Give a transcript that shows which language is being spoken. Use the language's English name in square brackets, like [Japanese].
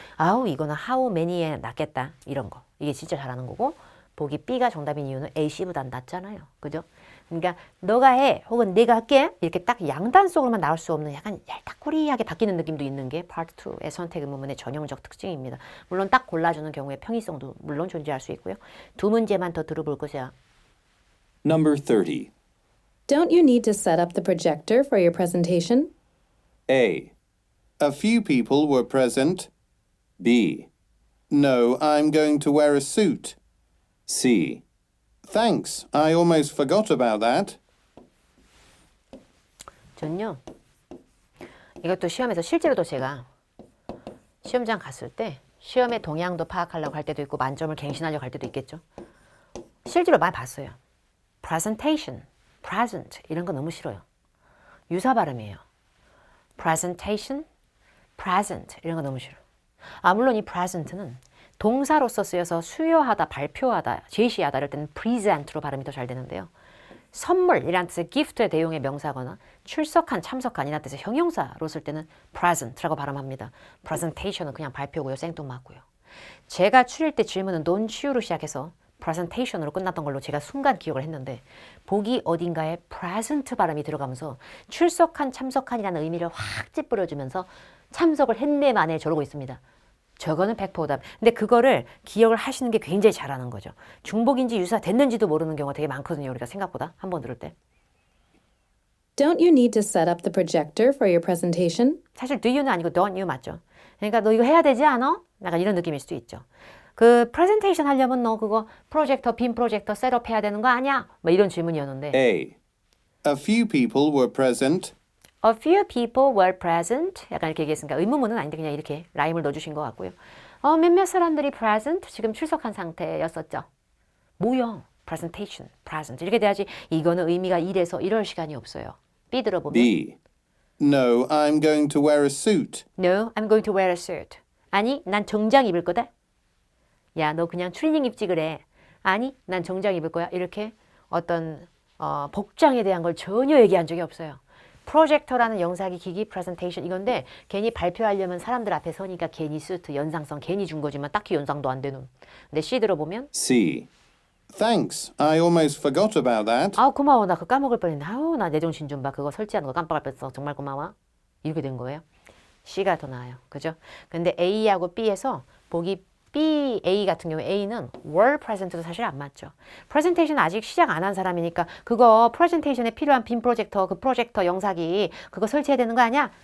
[Korean] 아우 이거는 how many에 낫겠다 이런 거. 이게 진짜 잘하는 거고 보기 B가 정답인 이유는 A, C보다 낫잖아요. 그죠? 그러니까 너가 해 혹은 내가 할게 이렇게 딱 양단 속으로만 나올 수 없는 약간 얄딱구리하게 바뀌는 느낌도 있는 게 파트 2의 선택 의문문의 전형적 특징입니다. 물론 딱 골라주는 경우에 평이성도 물론 존재할 수 있고요. 두 문제만 더 들어볼 것이야. [English] Number 30. Don't you need to set up the projector for your presentation? A, A few people were present. B, No, I'm going to wear a suit. C, Thanks, I almost forgot about that. [Korean] 전요. 이것도 시험에서 실제로도 제가 시험장 갔을 때 시험의 동향도 파악하려고 할 때도 있고 만점을 갱신하려고 할 때도 있겠죠. 실제로 많이 봤어요. presentation, present 이런 거 너무 싫어요. 유사 발음이에요. presentation, present 이런 거 너무 싫어요. 아 물론 이 present는 동사로서 쓰여서 수여하다, 발표하다, 제시하다 이럴 때는 present로 발음이 더 잘 되는데요. 선물이라는 뜻의 gift의 대용의 명사거나 출석한, 참석한 이라는 뜻의 형용사로 쓸 때는 present라고 발음합니다. presentation은 그냥 발표고요. 생뚱맞고요. 제가 추릴 때 질문은 don't you로 시작해서 presentation으로 끝났던 걸로 제가 순간 기억을 했는데 보기 어딘가에 present 발음이 들어가면서 출석한, 참석한이라는 의미를 확 찌푸려주면서 참석을 했네 만에 저러고 있습니다. 저거는 100% 오답. 근데 그거를 기억을 하시는 게 굉장히 잘하는 거죠. 중복인지 유사 됐는지도 모르는 경우가 되게 많거든요. 우리가 생각보다 한 번 들을 때. [English] Don't you need to set up the projector for your presentation? [Korean] 사실 do you는 아니고 don't you 맞죠. 그러니까 너 이거 해야 되지 않아? 약간 이런 느낌일 수도 있죠. 그 프레젠테이션 하려면 너 그거 프로젝터, 빔 프로젝터 셋업 해야 되는 거 아니야? 뭐 이런 질문이었는데 [English] A, A few people were present. A few people were present. [Korean] 약간 이렇게 얘기했으니까 의문문은 아닌데 그냥 이렇게 라임을 넣어주신 것 같고요. 몇몇 사람들이 present, 지금 출석한 상태였었죠. 뭐야? presentation, present. 이렇게 돼야지 이거는 의미가 이래서 이럴 시간이 없어요. B 들어보면 [English] B, No, I'm going to wear a suit. No, I'm going to wear a suit. [Korean] 아니, 난 정장 입을 거다. 야, 너 그냥 트레이닝 입지 그래. 아니, 난 정장 입을 거야. 이렇게 어떤 복장에 대한 걸 전혀 얘기한 적이 없어요. 프로젝터라는 영상이 기기 프레젠테이션 이건데 괜히 발표하려면 사람들 앞에 서니까 괜히 수트 연상성 괜히 준 거지만 딱히 연상도 안 되는. 근데 C 들어보면 [English] C, Thanks, I almost forgot about that. [Korean] 아우 고마워 나 그거 까먹을 뻔했네. 아우 나 내 정신 좀 봐. 그거 설치하는 거 깜빡할 뻔했어. 정말 고마워. 이렇게 된 거예요. C가 더 나아요. 그죠? 근데 A하고 B에서 보기 B, A 같은 경우에 A는 were present도 사실 안 맞죠. 프레젠테이션 아직 시작 안 한 사람이니까 그거 프레젠테이션에 필요한 빔 프로젝터, 그 프로젝터 영상이 그거 설치해야 되는 거 아니야?